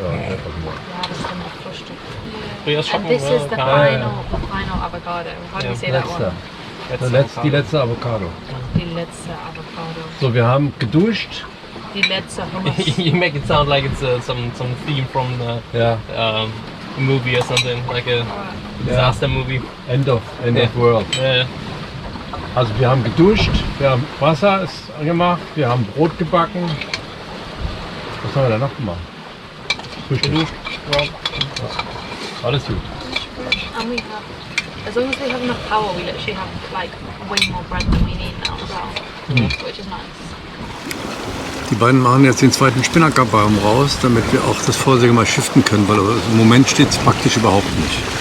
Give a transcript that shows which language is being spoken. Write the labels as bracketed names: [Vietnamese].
[German] Jahresende Frühstück. [English] And this is the final avocado. How do you say that one? [German] Die letzte Avocado. Die letzte Avocado. So, wir haben geduscht. Die letzte Hummus. [English] You make it sound like it's some theme from [German] Ja. [English] a movie or something, like a disaster movie. End of world. Yeah. [German] Also wir haben geduscht, wir haben Wasser ist gemacht, wir haben Brot gebacken. Was haben wir da noch gemacht? Frühstück. Alles gut. [English] And we have, as long as we have enough power, we literally have like way more bread than we need now as well, which is nice. [German] Die beiden machen jetzt den zweiten Spinnakerbaum raus, damit wir auch das Vorsäge mal shiften können, weil im Moment steht es praktisch überhaupt nicht.